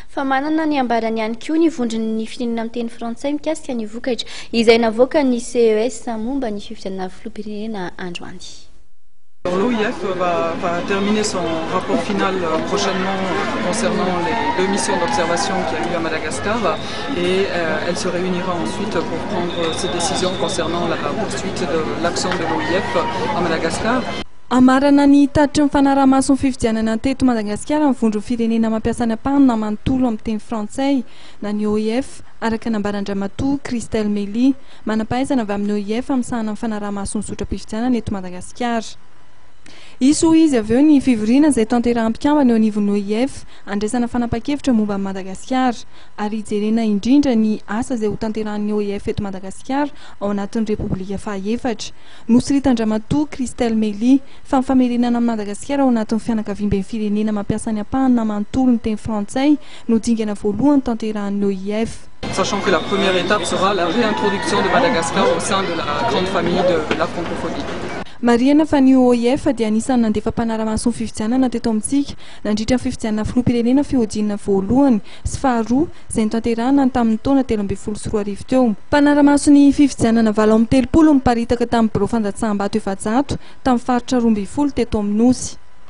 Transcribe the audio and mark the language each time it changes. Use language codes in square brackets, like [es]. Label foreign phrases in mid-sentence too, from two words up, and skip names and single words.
[mg] Fa manana ny ambarany ihany koa ny vondron'ny firenena amin'ny teny frantsay mikasika ny vokatra izay navoaka ny CES momba ny fifidianana filoham-pirenena androany. [fr] L'OIF va terminer son rapport final prochainement concernant les 2 missions d'observation qu'il y a eu à Madagascar et elle se réunira ensuite pour prendre ses décisions concernant la poursuite de l'action de l'OIF à Madagascar. [mg] Amarana ny tatitry ny fanaraha-mason'ny fifidianana teto Madagasikara ny vondron'ny firenena mampiasa ny ampahanina manontolo amin'ny teny frantsay na ny OIF araka nambarandramatoa Christelle Mély manampahaizana avy amin'ny OIF amin'sahana ny fanaraha-mason'ny sotra-pifidianana eto Madagasikara. Iso izy avy eo ny fivoriana izay tanteraha-mpikambana eo anivon'ny OIF andraisana fanapa-kevitra momba ny Madagasikara ary hijerena indrindra ny asa izay ho tanterahan'ny OIF eto Madagasikara ao anatin'ny Repoblika faha-efatra. Nosiritan-dramatoa Christelle Mély fa ny famerenana amin'ny Madagasikara ao anatin'ny fianakaviam-ben'ny firenena mampiasa ny ampahanina manontolo ny teny frantsay no dingana voalohany tanterahan'ny OIF. [fr] Sachant que la première étape sera la réintroduction de Madagascar au sein de la grande famille de la francophonie. [mg] Marihana fa ny OIF dia anisan'ny nandefa mpanara-mason'ny fifidianana teto amintsika nandritra ny fifidianana filoham-pirenena fihodinana voalohany sy faharoa izay notanterahana tamin'ny taona 2024 teo. Mpanara-mason'ny fifidianana 730 miparitaka tamin'ny birao fandatsaham-bato efajato tamin'ny faritra 12 teto amin'ny Nosy.